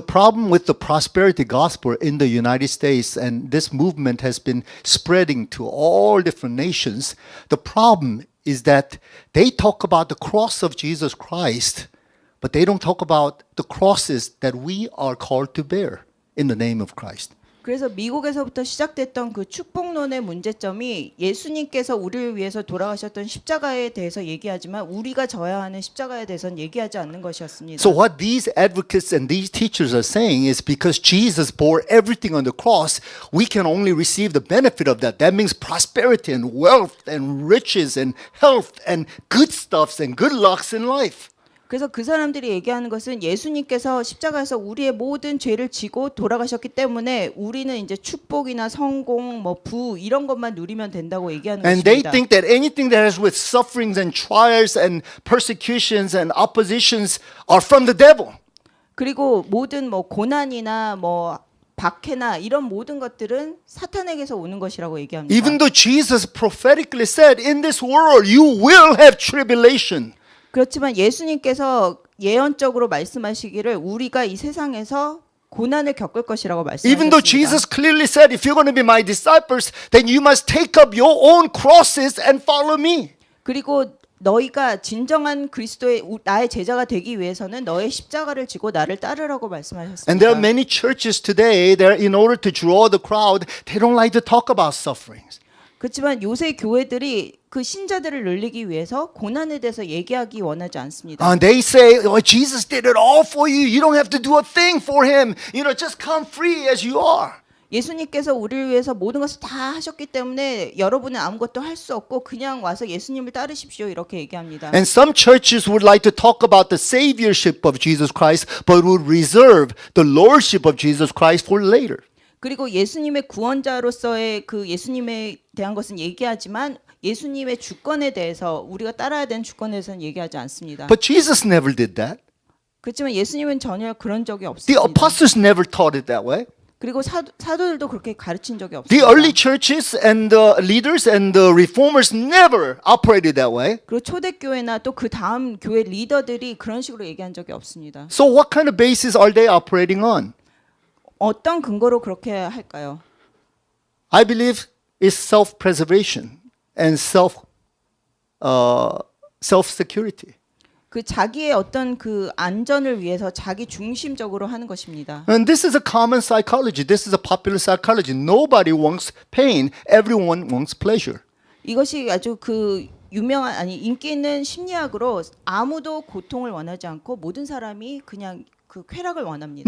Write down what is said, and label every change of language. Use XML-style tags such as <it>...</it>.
<en>The problem with the prosperity gospel in the United States, and this movement has been spreading to all different nations, the problem is that they talk about the cross of Jesus Christ, but they don't talk about the crosses that we are called to bear in the name of Christ.</en> <ko>그래서 미국에서부터 시작됐던 그 축복론의 문제점이 예수님께서 우리를 위해서 돌아가셨던 십자가에 대해서 얘기하지만 우리가 져야 하는 십자가에 대해서는 얘기하지 않는 것이었습니다.</ko> <en>So what these advocates and these teachers are saying is because Jesus bore everything on the cross, we can only receive the benefit of that. That means prosperity and wealth and riches and health and good stuffs and good lucks in life.</en> <ko>그래서 그 사람들이 얘기하는 것은 예수님께서 십자가에서 우리의 모든 죄를 지고 돌아가셨기 때문에 우리는 이제 축복이나 성공, 부 이런 것만 누리면 된다고 얘기하는</ko> <en>And they</en> <ko>것입니다.</ko> <en>think that anything that has with sufferings and trials and persecutions and oppositions are from the devil.</en> <ko>그리고 모든 고난이나 박해나 이런 모든 것들은 사탄에게서 오는 것이라고 얘기합니다.</ko> <en>Even though Jesus prophetically said, in this world you will have tribulation.</en> <ko>그렇지만 예수님께서 예언적으로 말씀하시기를 우리가 이 세상에서 고난을 겪을 것이라고</ko> <en>Even though Jesus clearly said, if you're going to be my disciples, then you must take up your own crosses and follow me.</en> <ko>그리고 너희가 진정한 그리스도의 나의 제자가 되기 위해서는 너의 십자가를 지고 나를 따르라고 말씀하셨습니다.</ko> <en>And there are many churches today that in order to draw the crowd, they don't like to talk about sufferings.</en> <ko>그렇지만 요새 교회들이 그 신자들을 늘리기 위해서 고난에 대해서 얘기하기 원하지 않습니다.</ko> <en>And they say, oh, Jesus did it all for you. You don't have to do a thing for him. Just come free as you are.</en> <ko>예수님께서 우리를 위해서 모든 것을 다 하셨기 때문에 여러분은 아무것도 할 수 없고 그냥 와서 예수님을 따르십시오 이렇게 얘기합니다.</ko> <en>And some churches would like to talk about the saviorship of Jesus Christ, but would reserve the lordship of Jesus Christ for later.</en> <ko>그리고 예수님의 구원자로서의 그 예수님에 대한 것은 얘기하지만 예수님의 주권에 대해서 우리가 따라야 되는 주권에 대해서는 얘기하지 않습니다.</ko> <en>But Jesus never did that.</en> <ko>그렇지만 예수님은 전혀 그런 적이</ko> <en>The</en> <ko>없습니다.</ko> <en>apostles never taught it that way.</en> <ko>그리고 사도들도 그렇게 가르친 적이</ko> <en>The</en> <ko>없습니다.</ko> <en>early churches and the leaders and the reformers never operated that way.</en> <ko>그리고 초대교회나 또 그 다음 교회 리더들이 그런 식으로 얘기한 적이 없습니다.</ko> <en>So what kind of basis are they operating on?</en> <ko>어떤 근거로 그렇게 할까요?</ko> <en>I believe it's self-preservation and self-security.</en> <ko>그 자기의 어떤 그 안전을 위해서 자기 중심적으로 하는 것입니다.</ko> <en>And this is a common psychology. This is a popular psychology. Nobody wants pain. Everyone wants pleasure.</en> <ko>이것이 아주 그 유명한 아니 인기 있는 심리학으로 아무도 고통을 원하지 않고 모든 사람이 그냥 그 쾌락을 원합니다.</ko>